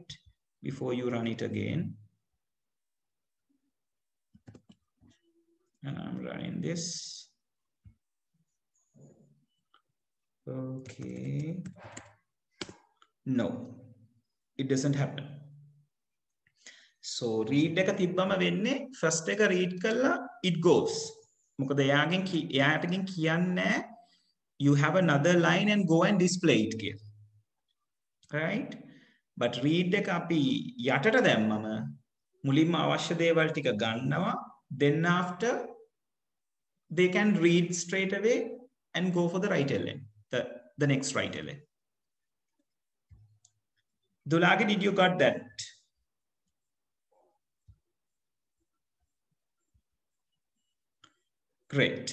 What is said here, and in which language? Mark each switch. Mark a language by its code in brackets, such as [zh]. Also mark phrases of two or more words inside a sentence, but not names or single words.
[en] Before you run it again. And I'm running this. Okay. No, it doesn't happen. [si] So read එක තිබ්බම වෙන්නේ first එක read කළා [en] it goes. [si] මොකද එයාටකින් කියන්නේ [en] you have another line and go and display it [si] කියලා. [en] Right? But read [si] එක අපි යටට දැම්මම මුලින්ම අවශ්‍ය දේවල් ටික ගන්නවා, [en] then after they can read straight away and go for the right ln, the next right ln. Dulagi, did you got that? Great.